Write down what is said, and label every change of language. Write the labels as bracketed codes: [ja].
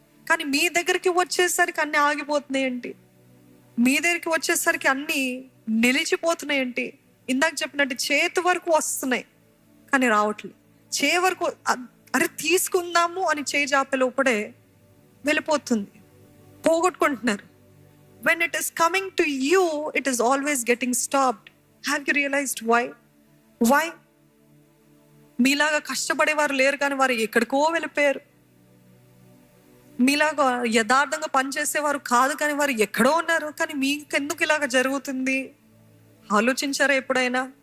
[te] కానీ మీ దగ్గరికి వచ్చేసరికి అన్నీ ఆగిపోతున్నాయేంటి? మీ దగ్గరికి వచ్చేసరికి అన్నీ నిలిచిపోతున్నాయేంటి? ఇందాక చెప్పినట్టు చేతి వరకు వస్తున్నాయి కానీ రావట్లేదు. వరకు అరే తీసుకుందాము అని చేయి జాపే లోపడే వెళ్ళిపోతుంది, పోగొట్టుకుంటున్నారు. [en] When it is coming to you, it is always getting stopped. Have you realized why? Why? [te] మీలాగా కష్టపడేవారు లేరు కానీ వారు ఎక్కడికో వెళ్ళిపోయారు. మీలాగా యథార్థంగా పనిచేసేవారు కాదు కానీ వారు ఎక్కడో ఉన్నారు. కానీ మీకెందుకు ఇలాగ జరుగుతుంది? ఆలోచించారా ఎప్పుడైనా?